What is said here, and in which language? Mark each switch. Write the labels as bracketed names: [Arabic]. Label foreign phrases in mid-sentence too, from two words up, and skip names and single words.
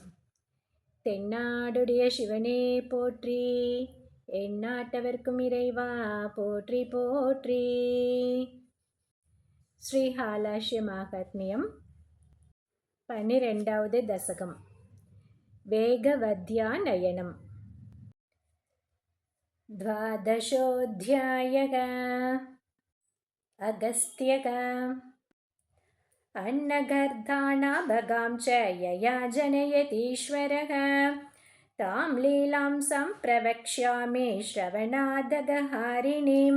[Tamil] தென்னாடுடைய சிவனே போற்றி, எந்நாட்டவர்க்கும் இறைவா போற்றி போற்றி. ஸ்ரீஹாலாஷ்ய மாகாத்மியம் 12வது தசகம். வேகவத்யாநயனம். [Sanskrit] द्वादशोऽध्यायः. अगस्त्यः अन्नगर्धानाभगां च यया जनयतीश्वरः तां लीलां सम्प्रवक्ष्यामि श्रवणादगहारिणीं।